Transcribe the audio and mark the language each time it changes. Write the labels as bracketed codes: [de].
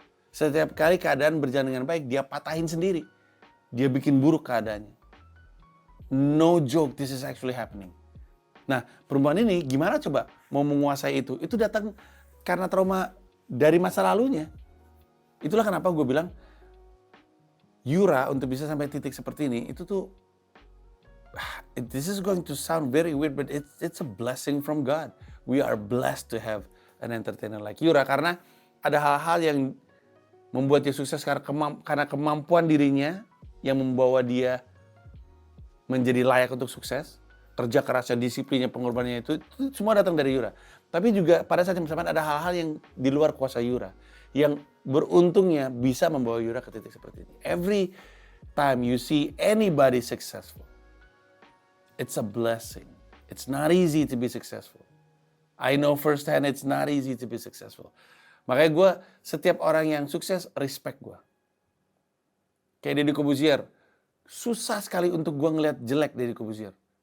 [id] Setiap kali keadaan berjalan dengan baik, dia patahin sendiri. Dia bikin buruk keadaannya. [en] No joke, this is actually happening. [id] Nah, perempuan ini gimana coba mau menguasai itu? Itu datang karena trauma dari masa lalunya. Itulah kenapa gue bilang, Yura untuk bisa sampai titik seperti ini, itu tuh, [en] this is going to sound very weird, but it's a blessing from God. We are blessed to have an entertainer like Yura, [id] karena ada hal-hal yang membuat dia sukses karena kemampuan dirinya yang membawa dia menjadi layak untuk sukses, kerja kerasnya, disiplinnya, pengorbanannya itu semua datang dari Yura. Tapi juga pada saat yang bersamaan ada hal-hal yang di luar kuasa Yura, yang beruntungnya bisa membawa Yura ke titik seperti ini. [en] Every time you see anybody successful, it's a blessing. It's not easy to be successful. I know firsthand it's not easy to be successful. [id] Makanya gue, setiap orang yang sukses, respect gue. Kayak Deddy Corbuzier, susah sekali untuk gue ngeliat jelek Deddy Corbuzier.